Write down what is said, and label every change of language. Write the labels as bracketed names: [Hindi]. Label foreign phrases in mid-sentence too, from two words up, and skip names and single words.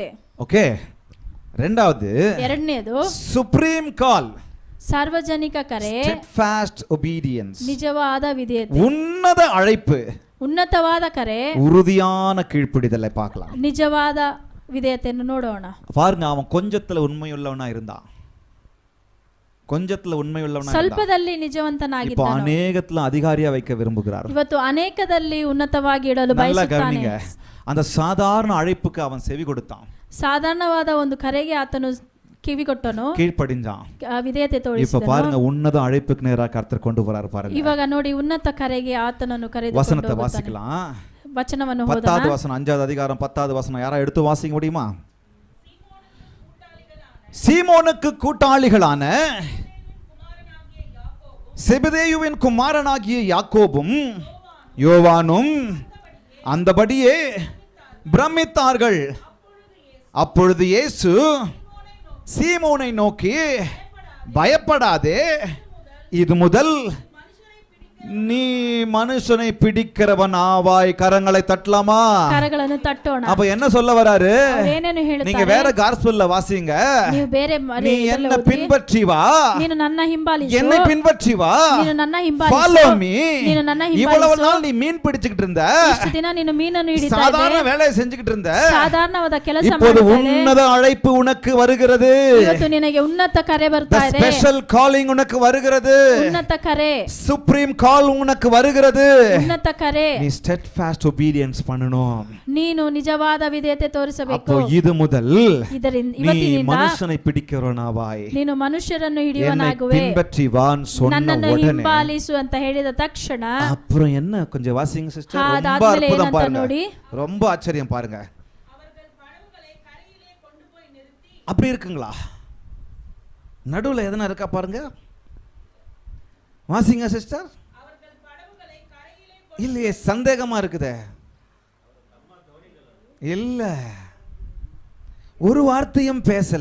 [Tamil] ಓಕೆ. ரெண்டாவது, [Kannada] ಎರಡನೇದು [English] supreme call, [Kannada] ಸಾರ್ವಜನಿಕ ಕರೆ, [English] steadfast obedience, [Kannada] ನಿಜವಾದ ವಿಧೇಯತೆ. [Tamil] உன்னத அழைப்பு, [Kannada] ಉನ್ನತವಾದ ಕರೆ, [Tamil] உறுதியான கீழ்ப்படிதலை பார்க்கலாம். [Kannada] ನಿಜವಾದ ವಿಧೇಯತೆಯನ್ನು ನೋಡೋಣ. [Tamil] பாருங்க, அவன் கொஞ்சத்துல உண்மையுள்ளவனா இருந்தான், கொஞ்சத்துல உண்மையுள்ளவனா இருந்தான். [Kannada] ಸ್ವಲ್ಪದಲ್ಲಿ [Tamil] இப்போ [Kannada] ನಿಜವಂತನಾಗಿದ್ದಾನೆ. [Tamil] அநேகத்துல அதிகாரியா வைக்க விரும்புகிறார். [Kannada] ಇವತ್ತು ಅನೇಕದಲ್ಲಿ ಉನ್ನತವಾಗಿ ಇಡಲು [Tamil] நல்லா [Kannada] ಬಯಸುತ್ತಾನೆ. [Tamil] கவனிங்க, அந்த சாதாரண அழைப்புக்கு அவன் செவி கொடுத்தான், [Kannada] ಸಾಧಾರಣವಾದ ಒಂದು ಕರೆಗೆ ಆತನು ಕಿವಿ ಕೊಟ್ಟನು, [Tamil] கீழ்ப்படிஞ்சான். [Kannada] ವಿಧೇಯತೆ [Tamil] இப்ப [Kannada] ತೋರಿಸಿದನು. [Tamil] பாருங்க, உன்னத அழைப்புக்கு நேரா கர்த்தர் கொண்டு வராரு பாருங்க. [Kannada] ಇವಾಗ ನೋಡಿ, ಉನ್ನತ ಕರೆಗೆ ಆತನನ್ನು ಕರೆದುಕೊಂಡು [Tamil] வசனத்தை [Kannada] ಹೋಗುತ್ತಾನೆ. [Tamil] வாசிக்கலாம். [Kannada] ವಚನವನ್ನು [Tamil] 10வது [Kannada] ಓದೋಣ. [Tamil] வசனம், 5வது அதிகாரம் 10வது வசனம். யாரா எடுத்து வாசிக்க முடியுமா? சீமோனுக்கு கூட்டாளிகளான செபதேயுவின் குமாரனாகிய யாக்கோபும் யோவானும் அந்தபடியே பிரமித்தார்கள். அப்பொழுது இயேசு சீமோனை நோக்கி, பயப்படாதே, இது முதல் நீ மனுஷனை பிடிக்கிறவன் ஆவாய். கரங்களை தட்டலாமா? [Kannada] ಕರಗಳನ್ನು ತಟ್ಟೋಣ. [Tamil] அப்ப என்ன சொல்ல வராரு? [Kannada] ಏನೇನು [Tamil] நீங்க [Kannada] ಹೇಳುತ್ತಾರೆ? [Tamil] வேற காஸ்பல்ல வாசிங்க. [Kannada] ನೀವು ಬೇರೆ [Tamil] நீ என்ன பின்பற்றி வா, [Kannada] ನೀನು ನನ್ನ ಹಿಂಬಾಲಿಸು, [Tamil] என்னை பின்பற்றி வா, [Kannada] ನೀನು ನನ್ನ follow ಹಿಂಬಾಲಿಸು, me. ನೀನು ನನ್ನ [Tamil] இவ்வளவு [Kannada] ಹಿಂಬಾಲಿಸು. [Tamil] நாள் நீ மீன் பிடிச்சிட்டு இருந்த, [Kannada] ಇಷ್ಟು ದಿನ ನೀನು ಮೀನನ್ನು ಹಿಡಿತಾ [Tamil] சாதாரண [Kannada] ಇದ್ದೆ, [Tamil] வேலையை செஞ்சுக்கிட்டு இருந்த, [Kannada] ಸಾಧಾರಣವಾದ ಕೆಲಸ [Tamil] இப்போது [Kannada] ಮಾಡ್ತಾ ಇದ್ದೆ. [Tamil] உன்னத அழைப்பு உனக்கு வருகிறது. [Kannada] ಇವತ್ತು ನಿನಗೆ ಉನ್ನತ ಕರೆ ಬರ್ತಾ ಇದೆ. [English] special calling [Tamil] உனக்கு வருகிறது. [Kannada] ಉನ್ನತ ಕರೆ, [English] supreme call [Tamil] உனக்கு வருகிறது. [Kannada] ಉನ್ನತ ಕರೆ. [Tamil] நீ [English] steadfast obedience [Tamil] பண்ணணும். [Kannada] ನೀನು ನಿಜವಾದ ವಿಧೇಯತೆ ತೋರಿಸಬೇಕು. [Tamil] அப்போ இது முதல் [Kannada] ಇದರಿಂದ [Tamil] நீ [Kannada] ಇವತ್ತಿನಿಂದ [Tamil] மனுஷனை பிடிக்கிறவனாவாய், [Kannada] ನೀನು ಮನುಷ್ಯರನ್ನು [Tamil] என்னை [Kannada] ಹಿಡಿಯುವನಾಗುವೆ, [Tamil] பின்பற்றி வான்னு சொன்ன [Kannada] ನನ್ನನ್ನು [Tamil] உடனே [Kannada] ಹಿಂಬಾಲಿಸು ಅಂತ ಹೇಳಿದ ತಕ್ಷಣ, [Tamil] அப்புறம் என்ன, கொஞ்சம் வாசிங்க சிஸ்டர். ரொம்ப [Kannada] ಅದಾದ್ಮೇಲೆ [Tamil] அற்புதம் [Kannada] ಏನಂತ [Tamil] பாருங்க, [Kannada] ನೋಡಿ. [Tamil] ரொம்ப ஆச்சரியம் பாருங்க. அப்படி இருக்குங்களா? நடுவுல எதனா இருக்கா பாருங்க, வாசிங்க சிஸ்டர். இல்லையே, சந்தேகமா இருக்குதே. இல்ல, ஒரு வார்த்தையும் பேசல.